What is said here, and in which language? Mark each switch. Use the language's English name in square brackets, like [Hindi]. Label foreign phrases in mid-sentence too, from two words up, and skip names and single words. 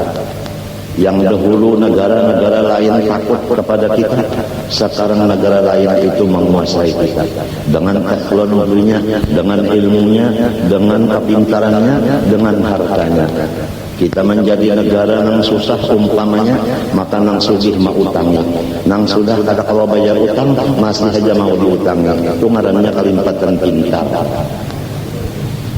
[Indonesian] Yang dahulu negara-negara lain takut kepada kita, sekarang negara lain itu menguasai kita dengan teknologinya, dengan ilmunya, dengan kepintarannya, dengan hartanya. Kita menjadi negara yang susah umpamanya, [Banjar] maka nang sugih mau utangi, nang sudah kada kalau bayar utang masih saja mau diutangi. Itu ngarannya kalimpatan pintar.